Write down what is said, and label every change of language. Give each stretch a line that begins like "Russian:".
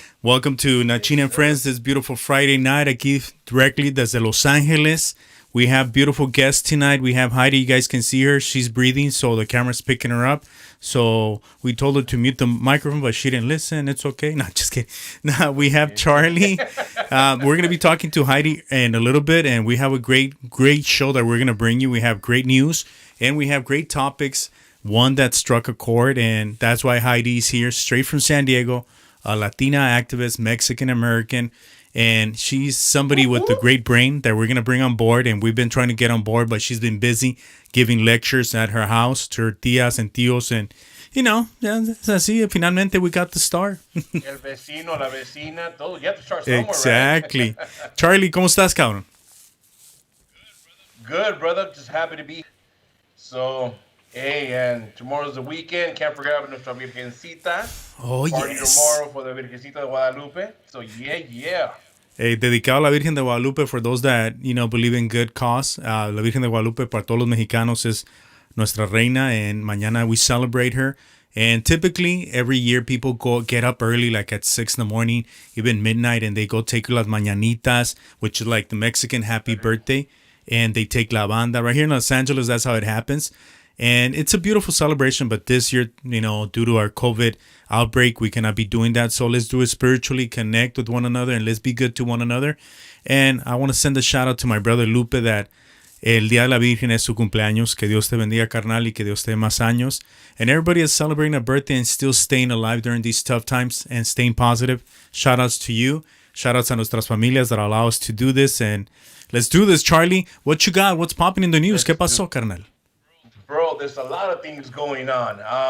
English: Welcome to Nachin and Friends this beautiful Friday night.
Spanish: Aquí directly desde Los Angeles.
English: We have beautiful guests tonight. We have Heidi. You guys can see her. She's breathing, so the camera's picking her up. So we told her to mute the microphone, but she didn't listen. It's okay. No, just kidding. Now we have Charlie. We're going to be talking to Heidi in a little bit, and we have a great show that we're going to bring you. We have great news, and we have great topics. One that struck a chord, and that's why Heidi's here, straight from San Diego, a Latina activist, Mexican American, and she's somebody with a great brain that we're going to bring on board, and we've been trying to get on board, but she's been busy giving lectures at her house to her tías and tíos, and, you know, es así, finalmente we got the star.
Spanish: El vecino, la vecina, todo.
English: You have to start somewhere, Exactly. Right?
Spanish: Charlie, ¿cómo estás, cabrón?
English: Good, brother. Just happy to be here. So... Hey, and tomorrow's the weekend. Can't forget about nuestra Virgencita. Oh, Party yes. tomorrow for the Virgencita de Guadalupe. So, yeah. Hey, dedicado a la Virgen de Guadalupe for those that, you know, believe in good cause.
Spanish: La Virgen de Guadalupe para todos los mexicanos es nuestra reina, and mañana we celebrate her.
English: And typically, every year, people get up early, like at 6 in the morning, even midnight, and they go take las mañanitas, which is like the Mexican happy birthday, and they take la banda. Right here in Los Angeles, that's how it happens. And it's a beautiful celebration, but this year, you know, due to our COVID outbreak, we cannot be doing that. So let's do it spiritually, connect with one another, and let's be good to one another. And I want to send a shout out to my brother Lupe that el Día de la Virgen es su cumpleaños.
Spanish: Que Dios te bendiga, carnal, y que Dios te dé más años.
English: And everybody is celebrating a birthday and still staying alive during these tough times and staying positive. Shout outs to you. Shout outs a nuestras familias that allow us to do this. And let's do this, Charlie. What you got? What's popping in the news?
Spanish: ¿Qué pasó, carnal?
English: Bro, there's a lot of things going on.